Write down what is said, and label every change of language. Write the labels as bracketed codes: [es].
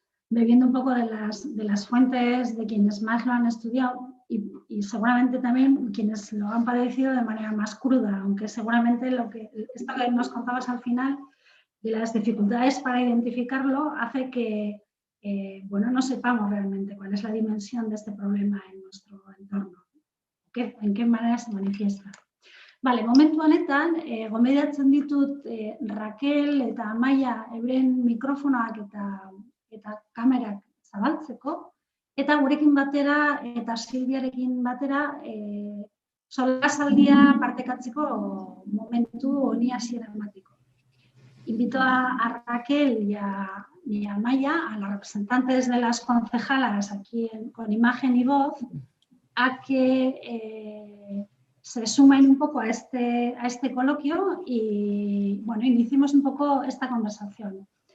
[es] Bebiendo un poco de las fuentes de quienes más lo han estudiado y seguramente también quienes lo han padecido de manera más cruda, aunque seguramente esto que nos contabas al final de las dificultades para identificarlo hace que bueno, no sepamos realmente cuál es la dimensión de este problema en nuestro entorno, en qué manera se manifiesta. [eu] Vale, momentu honetan, gombidatzen ditut Raquel eta Amaia euren mikrofonoak eta kamerak zabaltzeko, eta gurekin batera eta Silviarekin batera solasaldia partekatzeko momentu honi hasiera emateko. [es] Invito a Raquel y a Amaia, a las representantes de las concejalas aquí con imagen y voz, a que se sumen un poco a este coloquio y bueno, iniciemos un poco esta conversación.